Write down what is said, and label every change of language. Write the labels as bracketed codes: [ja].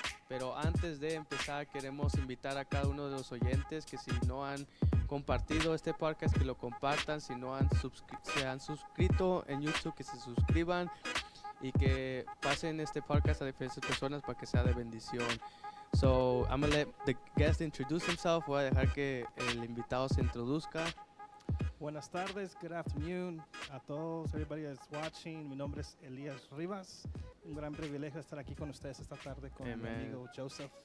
[es] Pero antes de empezar, queremos invitar a cada uno de los oyentes que si no han compartido este podcast, que lo compartan. Si no han se han suscrito en YouTube, que se suscriban y que pasen este podcast a diferentes personas para que sea de bendición. [en] So, I'm going to let the guest introduce himself. [es] Voy a dejar que el invitado se introduzca. Buenas tardes, [en] good afternoon [es] a todos, [en] everybody that's watching. [es] Mi nombre es Elías Rivas. Un gran privilegio estar aquí con ustedes esta tarde con mi amigo Joseph.